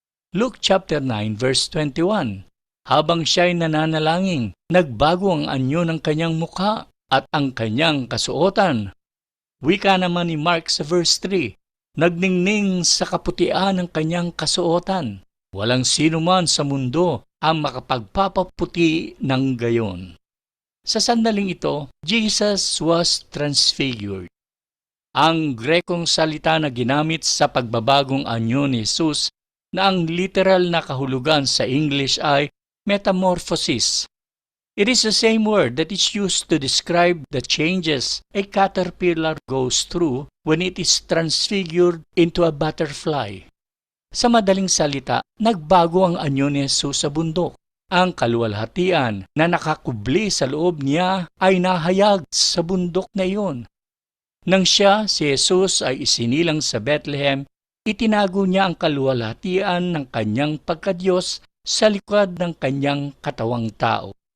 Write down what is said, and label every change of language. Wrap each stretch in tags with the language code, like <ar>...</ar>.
<en>Luke chapter 9 verse 21,</en> <tl>habang siya'y nananalangin, nagbago ang anyo ng kanyang mukha at ang kanyang kasuotan. Wika naman ni Mark sa verse 3, nagningning sa kaputian ng kanyang kasuotan. Walang sino man sa mundo ang makapagpapaputi ng gayon. Sa sandaling ito,</tl> <en>Jesus was transfigured.</en> <tl>Ang Grekong salita na ginamit sa pagbabagong anyo ni Jesus na ang literal na kahulugan sa English ay metamorphosis.</tl> <en>It is the same word that is used to describe the changes a caterpillar goes through when it is transfigured into a butterfly.</en> <tl>Sa madaling salita, nagbago ang anyo ni Jesus sa bundok. Ang kaluwalhatian na nakakubli sa loob niya ay nahayag sa bundok na iyon. Nang siya, si Jesus, ay isinilang sa Bethlehem, itinago niya ang kaluwalhatian ng kanyang pagkadiyos sa likod ng kanyang katawang tao.</tl>